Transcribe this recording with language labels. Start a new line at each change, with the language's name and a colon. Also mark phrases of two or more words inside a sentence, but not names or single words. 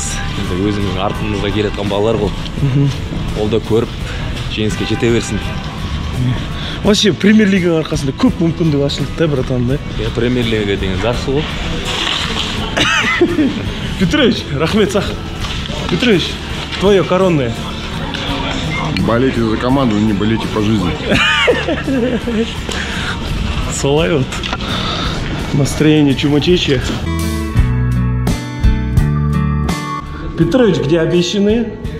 Kazakh: Өзіміздің артымызға келетқан балалар ғой. Ол да көріп, жеңіске жете берсін. Вообще, премьер-лиганың арқасында көп мүмкіндік ашылды,
Russian: да, братан, да?
Kazakh: Премьер-лига деген жақсы ғой. Петрович, рахмет сақ.
Russian: Петрович, твое коронное. Болейте за команду, не болейте по жизни. Солай вот. Настроение чумачечье. Петрович, где обещанные?